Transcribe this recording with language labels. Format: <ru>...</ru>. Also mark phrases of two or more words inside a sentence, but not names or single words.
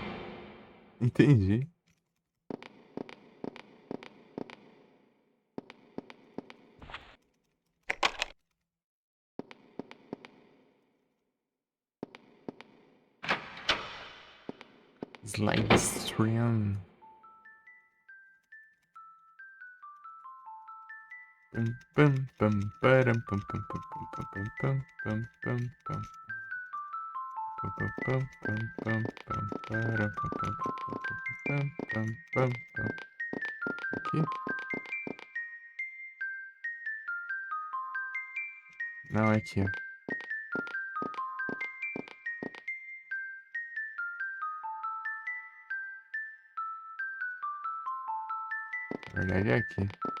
<pt>Entendi.</pt> <en>Slime stream. Pum pum pum param pum pum pum pum pum pum pum pum pum pum pum pum pum pum pum pum param pum pum pum pum pum pum pum.</en> <pt>Aqui? Não, é aqui, ó. Na verdade é aqui.</pt>